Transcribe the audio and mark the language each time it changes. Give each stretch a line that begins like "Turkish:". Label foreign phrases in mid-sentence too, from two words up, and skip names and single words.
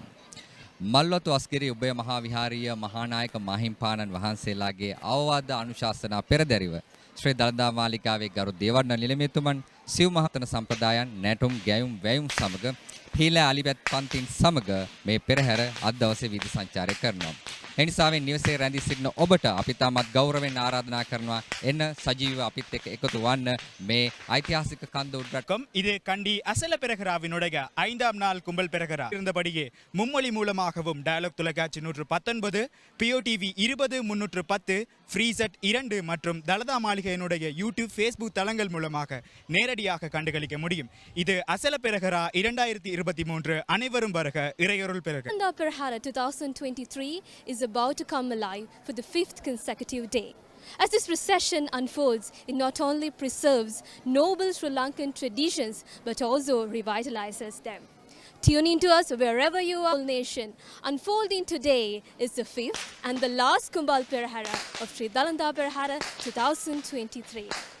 Sinhala: මල්වතු අස්ගිරි උභය මහා විහාරීය මහානායක මාහිම්පාණන් වහන්සේලාගේ අවවාද අනුශාසනා පෙරදැරිව ශ්‍රී දළදා මාලිගාවේ ගරු දේවඩන නිලමේතුමන් සිව් මහතන සම්ප්‍රදායන් නැටුම් ගැයුම් වැයුම් සමග පීලා අලිපැත් පන්තින් සමග මේ පෙරහැර අද දවසේ වීදි සංචාරය කරනවා. එනිසාවෙන් නිවසේ රැඳී සිටින ඔබට අපි තාමත් ගෞරවයෙන් ආරාධනා කරනවා එන්න සජීවව අපිත් එක්ක එකතු වන්න මේ ஐතිஹாசிක කන්ද උඩරටම්.
Tamil: இது கண்டி அசல பெரகராவினுடைய 5ஆம் நாள் கும்பல் பெரகரா இருந்தபடியே மும்மொழி மூலமாகவும் டயலாக் தொலைக்காட்சி 119 பிஓடிவி 20 310 ஃப்ரீசெட் 2 மற்றும் தலதா மாளிகையினுடைய யூடியூப் ஃபேஸ்புக் தளங்கள் மூலமாக நேரடியாக கண்டுகளிக்க முடியும். இது அசல பெரகரா 2023 அனைவரும் வருக இறையருள் பெருக.
English: Perihara 2023 is about to come alive for the 5th consecutive day. As this procession unfolds, it not only preserves noble Sri Lankan traditions but also revitalizes them. Tune in to us wherever you are, nation. Unfolding today is the 5th and the last Kumbal Procession of Sri Dalada Perahera 2023.